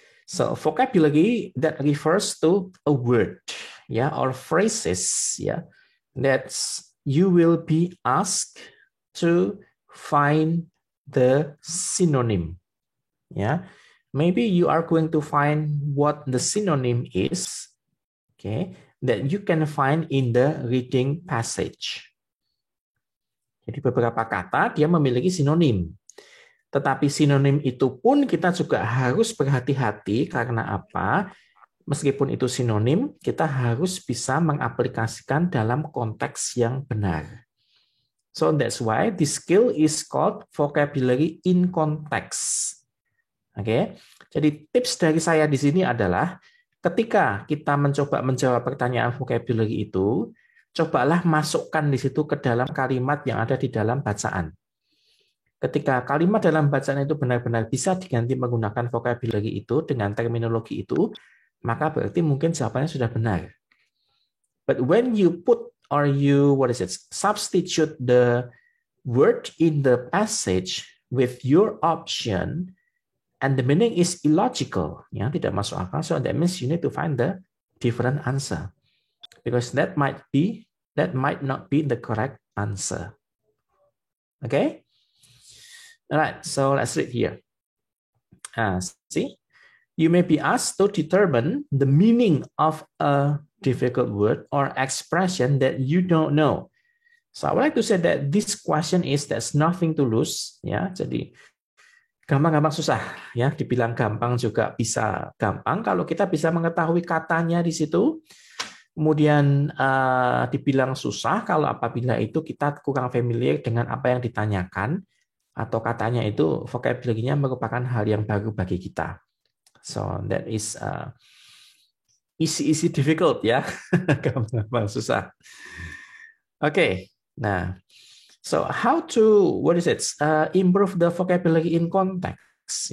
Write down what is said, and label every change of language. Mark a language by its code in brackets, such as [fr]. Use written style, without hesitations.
[en] So vocabulary that refers to a word, yeah, or phrases, yeah, that you will be asked to find the synonym. Yeah. Maybe you are going to find what the synonym is, okay, that you can find in the reading passage. [id] Jadi beberapa kata dia memiliki sinonim. Tetapi sinonim itu pun kita juga harus berhati-hati karena apa? Meskipun itu sinonim, kita harus bisa mengaplikasikan dalam konteks yang benar. [en] So that's why this skill is called vocabulary in context. [id] Oke. Jadi tips dari saya di sini adalah ketika kita mencoba menjawab pertanyaan vocabulary itu, cobalah masukkan di situ ke dalam kalimat yang ada di dalam bacaan. Ketika kalimat dalam bacaan itu benar-benar bisa diganti menggunakan vocabulary itu dengan terminologi itu, maka berarti mungkin jawabannya sudah benar. [en] But when you put or you substitute the word in the passage with your option and the meaning is illogical, [id] ya, tidak masuk akal, [en] so that means you need to find the different answer because that might not be the correct answer. Okay? All right, so let's read here. See, you may be asked to determine the meaning of a difficult word or expression that you don't know. So I would like to say that this question there's nothing to lose. [id] Ya, jadi gampang-gampang susah. Ya, dibilang gampang juga bisa gampang kalau kita bisa mengetahui katanya di situ. Kemudian dibilang susah kalau apabila itu kita kurang familiar dengan apa yang ditanyakan. Atau katanya itu vocabulary-nya merupakan hal yang baru bagi kita. [en] So that is easy difficult [id] ya, gampang susah. [en] Okay, nah, so how to improve the vocabulary in context?